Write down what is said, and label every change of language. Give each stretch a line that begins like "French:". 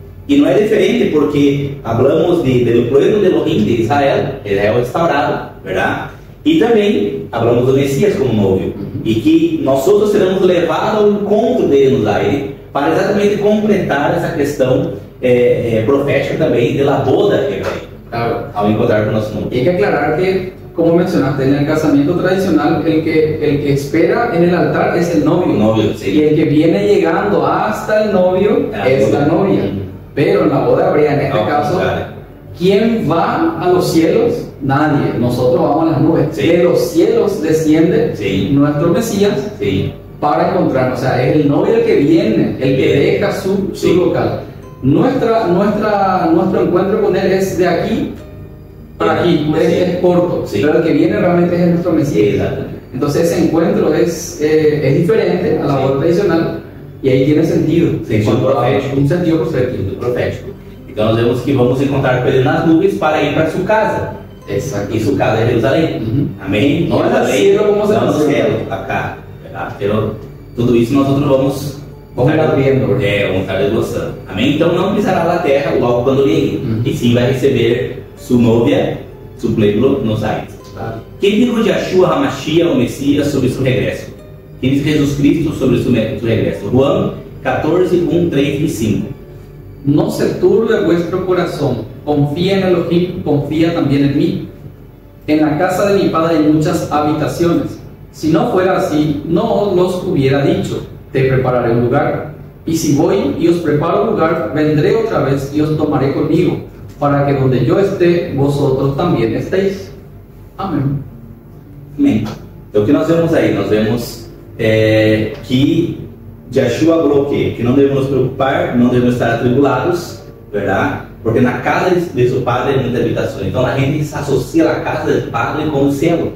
Portuguese: E não é diferente porque falamos do plano de Elohim de Israel restaurado, verdade? E também falamos do Messias como novio. E que nós outros seremos levados ao encontro dele no aire para exatamente completar essa questão profética também da boda hebreia. Claro. Ao encontrar com o nosso novio.
Spanish: Hay que aclarar que, como mencionaste, en el casamiento tradicional, el que espera en el altar es el novio. Sí. Y el que viene llegando hasta el novio es la novia. Pero en la boda hebrea, en este caso, ¿quién va a los cielos? Nadie. Nosotros vamos a las nubes. Sí. De los cielos desciende nuestro Mesías para encontrarnos. O sea, es el novio el que viene, el que deja su local. Nuestro encuentro con él es de aquí para aquí, es corto, pero el que viene realmente es nuestro Mesías. Entonces ese encuentro es diferente a la boda tradicional y ahí tiene sentido, un sentido profético.
Portuguese: Então nós vemos que vamos encontrar com ele nas nuvens para ir para sua casa.
Spanish: Exacto.
Portuguese: E sua casa é Jerusalém. Amém? Não é no cielo como se não no céu, acá. Pero tudo isso nós outros vamos estar vendo. Vamos estar desgostando. Amém? Então não pisará na terra logo quando vier. E sim vai receber sua novia, seu pueblo nos aires. Quem dijo Yeshua HaMashiach, o Messias, sobre seu regresso? Quem diz Jesus Cristo sobre seu regresso? Juan 14, 1, 3 e 5.
Spanish: No se turbe vuestro corazón, confía en Elohim, confía también en mí. En la casa de mi Padre hay muchas habitaciones. Si no fuera así, no os los hubiera dicho, te prepararé un lugar. Y si voy y os preparo un lugar, vendré otra vez y os tomaré conmigo, para que donde yo esté, vosotros también estéis. Amén.
Portuguese: Amém. Então o que nós vemos aí? Nós vemos que Yeshua falou que não devemos nos preocupar, não devemos estar atribulados, verdade? Porque na casa de seu padre hay muitas habitações. Então a gente associa a casa do padre com o céu.